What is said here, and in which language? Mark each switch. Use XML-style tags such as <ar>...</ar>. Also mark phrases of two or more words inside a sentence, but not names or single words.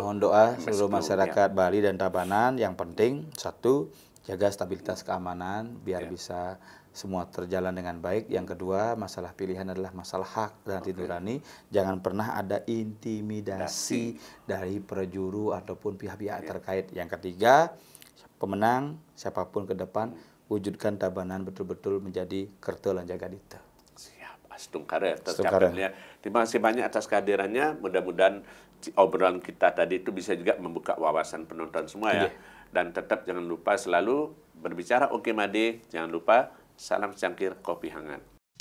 <id>mohon doa seluruh masyarakat Bali dan Tabanan. Yang penting satu, jaga stabilitas keamanan biar bisa semua terjalan dengan baik. Yang kedua, masalah pilihan adalah masalah hak dan nurani. Jangan pernah ada intimidasi dari perjuru ataupun pihak-pihak terkait. Yang ketiga, pemenang siapapun ke depan, wujudkan Tabanan betul-betul menjadi kertel dan jaga dita. Siap, Astung Karyo tercapainya. Terima kasih banyak atas kehadirannya. Mudah-mudahan obrolan kita tadi itu bisa juga membuka wawasan penonton semua ya. Dan tetap jangan lupa selalu berbicara OKMAD, jangan lupa salam secangkir kopi hangat.</id>